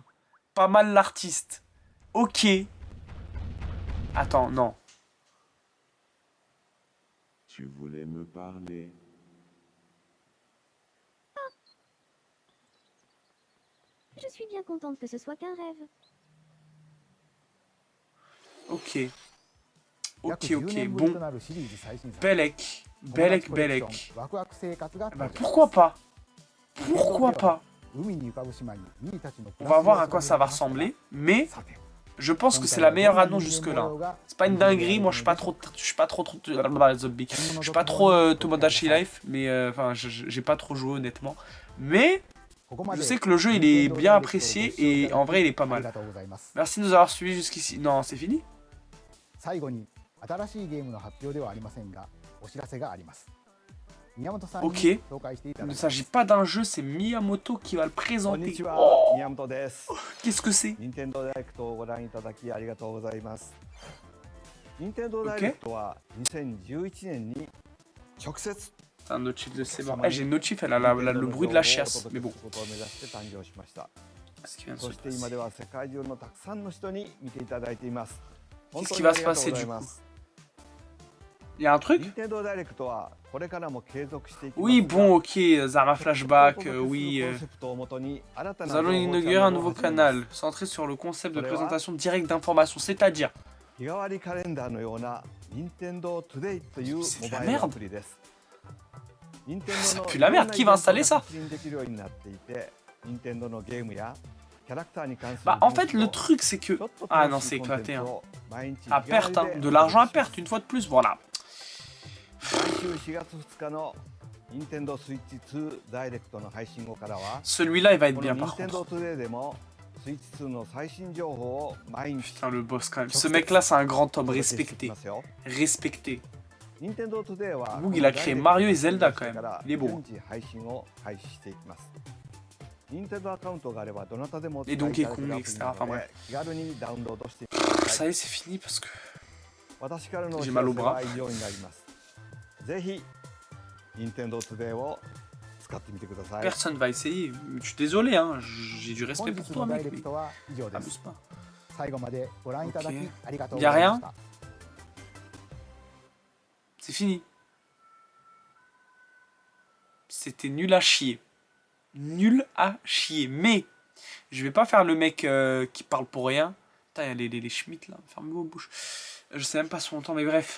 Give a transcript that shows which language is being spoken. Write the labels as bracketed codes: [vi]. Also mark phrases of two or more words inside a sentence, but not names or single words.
[fr] Pas mal l'artiste. Ok. Attends, non. Tu voulais me parler. Je suis bien contente que ce soit qu'un rêve. Ok. [ja] 約 [fr] Ok, [ja] 10 [fr] ok, [ja] 年ぶりと [fr] bon. [ja] なるシリーズ最新作 [fr] Belek. [ja] 友達 [fr] Belek, [ja] コレクション [fr] Belek. [ja] ワクワク生活があった [fr] Bah [ja] り [fr] pourquoi pas? Pourquoi pas? [ja] 海に浮かぶ島にミーたちの [fr] On va voir à quoi ça va ressembler. Mais [ja] さて [fr] je pense que c'est la meilleure annonce jusque-là. C'est pas une dinguerie, moi je suis pas trop Tomodachi Life, mais enfin j'ai pas trop joué honnêtement. Mais [ja] ここま [fr] je [ja] で [fr] sais que le jeu il est bien apprécié et en vrai il est pas [ja] あり [fr] mal. [ja] がとうございます [fr] Merci de nous avoir suivis jusqu'ici. Non, c'est fini? [ja] 最後に新しいゲームの発表ではありませんがお知らせがあります宮本さんに [fr] Ok. [ja] 紹介していた [fr] Il [ja] だ [fr] ne [ja] きます [fr] s'agit pas d'un jeu, c'est Miyamoto qui va le [ja] こんに [fr] présenter. [ja] ちは、 [fr] Oh, [ja] 宮本です。 [fr] qu'est-ce que c'est? [ja] 任天堂ダイレクトをご覧いただきありがとうございます。任天堂ダイレクトは2011年に直接 [fr] C'est un notif de c'est bon. Eh, j'ai une notif, elle a le bruit de la chiasse. Mais bon. [ja] ことを目指して誕生しました。 [fr] Qu'est-ce qui vient de [ja] そ [fr] se [ja] して今 [fr] passer? [ja] では世界中のたくさんの人に見ていただいています。 [fr] Qu'est-ce qui va se passer du coup? Il y a un truc? [ja] 任天堂ダイレクトはこれからも継続していきます。 [fr] Oui, bon, ok, Zama Flashback, oui. [ja] コンセプトをもとに新た [fr] Nous [ja] な [fr] allons [ja] 情報 [fr] inaugurer [ja] チャンネ [fr] un [ja] ルを [fr] nouveau [ja] 始めます [fr] canal centré sur le concept de présentation directe d'informations, c'est-à-dire [ja] 日替わりカレンダーのような任天堂トゥデイというモ [fr] C'est de la [ja] バイル [fr] merde. [ja] アプリです。任天 [fr] Ça [ja] 堂の [fr] pue la merde. Qui va installer ça? [ja] 確認できるようになっていて、任天堂のゲームやキャラクターに関する [fr] Bah, en fait, [ja] 情報 [fr] le truc, c'est que. [ja] ちょっと [fr] Ah [ja] 楽 [fr] non, [ja] しい [fr] c'est [ja] コンテン [fr] éclaté, [ja] ツ [fr] hein. [ja] を毎日 [fr] À [ja] 日替わり [fr] perte, hein. [ja] で [fr] De l'argent à [ja] お届けします [fr] perte, une fois de plus, voilà. [ja] 来週4月2日の任天堂スイッチ2ダイレクトの配信後からは、 [fr] Celui-là, il va être [ja] この [fr] bien [ja] 任 [fr] par [ja] 天堂 [fr] contre. [ja] トゥデイでもスイッチ2の最新情報を毎日 [fr] Putain, le boss quand même. Ce mec-là, c'est un grand [ja] お [fr] homme [ja] 届けしていき [fr] respecté. [ja] ますよ。 [fr] Respecté. [ja] 任天堂トゥデイは [fr] Boog, il a créé Mario et Zelda quand même. Il est beau. [ja] 順次配信を開始していきます。任天堂アカウントがあればどなたでもお使い [fr] Et [ja] いた [fr] Donkey [ja] だけ [fr] Kong, [ja] るアプ [fr] etc. [ja] リなの [fr] Enfin [ja] で [fr] bref. [ja] 気軽にダウンロードしてみてくださ [fr] Ça [ja] い。 [fr] y est, c'est fini parce que. [ja] 私からのお知 [fr] J'ai [ja] ら [fr] mal [ja] せ [fr] au [ja] は [fr] bras. [ja] 以上になります。ぜひ任天堂トゥデイを使ってみてください。 [fr] Personne va essayer. Je suis désolé, hein. J'ai du [ja] 本 [fr] respect [ja] 日 [fr] pour toi, [ja] のダイ [fr] mec. [ja] レク [fr] Mais [ja] トは以上です [fr] abuse pas. [ja] 最後までご覧いただき [fr] Ok. [ja] ありがとうございました [fr] C'est fini. C'était nul à chier. Nul à chier. Mais je vais pas faire le mec qui parle pour rien. Putain, il y a les Schmitt là. Fermez vos bouches. Je sais même pas son temps, mais bref.